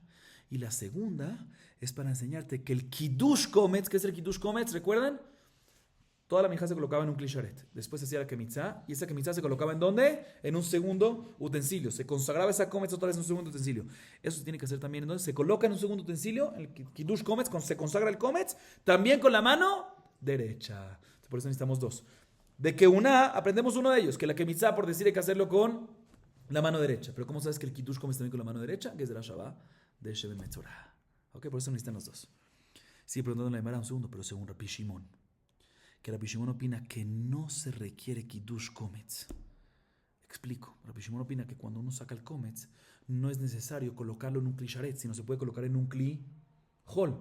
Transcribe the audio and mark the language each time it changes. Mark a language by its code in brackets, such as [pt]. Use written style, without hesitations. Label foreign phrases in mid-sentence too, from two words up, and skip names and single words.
[es] Y la segunda es para enseñarte que el [he] קידוש קומץ, [es] ¿qué es el [he] קידוש קומץ? [es] ¿Recuerdan? Toda la minja se colocaba en un klisharet. Después se hacía la kemitzá. ¿Y esa kemitzá se colocaba en dónde? En un segundo utensilio. Se consagraba esa kometz otra vez en un segundo utensilio. Eso se tiene que hacer también. Entonces se coloca en un segundo utensilio. El [he] קידוש קומץ, [es] se consagra el kometz. También con la mano derecha. Por eso necesitamos dos. De que una, aprendemos uno de ellos. Que la kemitzá, por decir, hay que hacerlo con la mano derecha. Pero ¿cómo sabes que el [he] קידוש קומץ [es] también con la mano derecha? Que es de la Shabbat de [he] שמן מצורע. [es] Ok, por eso necesitan los dos. Sigue preguntando la Gemara un segundo, pero según Rabbi Shimon. Que Rabbi Shimon opina que no se requiere [he] קידוש קומץ. [es] Explico. Rabbi Shimon opina que cuando uno saca el Kometz, no es necesario colocarlo en un [he] כלי שרת, [es] sino se puede colocar en un [he] כלי חול.